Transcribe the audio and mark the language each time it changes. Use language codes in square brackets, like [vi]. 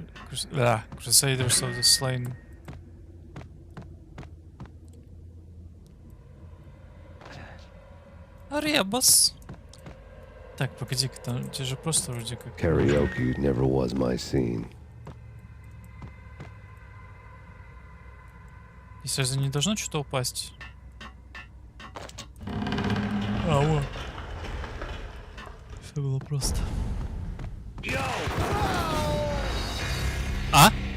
[en] Crusaders of the Slain. [ru] Ребус. Так, погоди-ка, там тебе же просто вроде как... [en] Karaoke never was my scene. [ru] Здесь разве не должно что-то упасть? А, вот. Все было просто. А?